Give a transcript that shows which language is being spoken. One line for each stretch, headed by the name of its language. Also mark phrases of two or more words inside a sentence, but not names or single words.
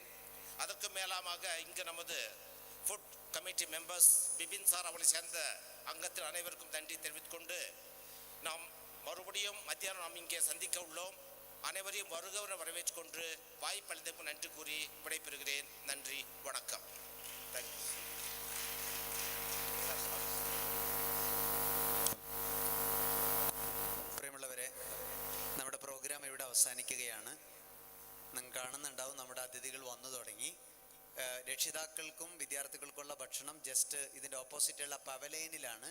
Tamil: அதற்கு மேலாக இங்கு நமது
English: food committee members
Tamil: பிபின் சார் அவர்களை சேர்ந்த அங்கத்தில் அனைவருக்கும் நன்றி தெரிவித்துக் கொண்டு நாம் மறுபடியும் மத்தியானம் நாம் இங்கே சந்திக்க உள்ளோம். அனைவரையும் வருகவர வரவேற்றுக் கொண்டு வாய்ப்பளித்ததற்கு நன்றி கூறி விடைபெறுகிறேன். நன்றி, வணக்கம்.
Malayalam: പ്രിയമുള്ളവരെ, നമ്മുടെ പ്രോഗ്രാം ഇവിടെ അവസാനിക്കുകയാണ്. നിങ്ങൾ കാണുന്നുണ്ടാവും നമ്മുടെ അതിഥികൾ വന്നു തുടങ്ങി. രക്ഷിതാക്കൾക്കും വിദ്യാർത്ഥികൾക്കുള്ള ഭക്ഷണം ജസ്റ്റ് ഇതിൻ്റെ ഓപ്പോസിറ്റുള്ള പവലൈനിലാണ്.